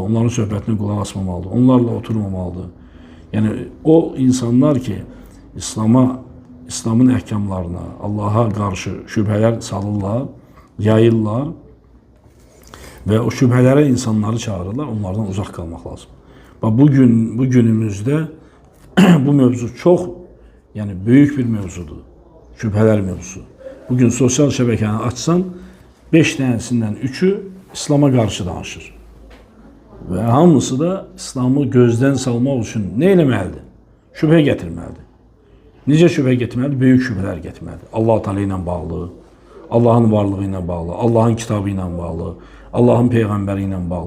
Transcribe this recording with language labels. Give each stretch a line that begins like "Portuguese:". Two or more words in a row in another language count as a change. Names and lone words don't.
Turkish: Onların söhbetine kulak asmamalıdır. Onlarla oturmamalıdır. Yani o insanlar ki İslam'ın ehkamlarına, Allah'a karşı şüpheler salırlar, yayırlar ve o şüphelere insanları çağırırlar. Onlardan uzak kalmak lazım. Bak bu günümüzde bu mevzu çok yani büyük bir mevzudur. Şüpheler mevzusu.
Azerbaijani: Bugün sosial şəbəkəni açsan, 5 dənəsindən 3-ü İslam'a qarşı danışır. Və hamısı da İslamı gözdən salmaq üçün nə eləməlidir? Şübhə gətirməlidir. Necə şübhə gətirməlidir? Böyük şübhələr gətirməlidir. Allah Teala ilə bağlı, Allahın varlığı ilə bağlı, Allahın kitabı ilə bağlı, Allahın peyğəmbəri ilə bağlı.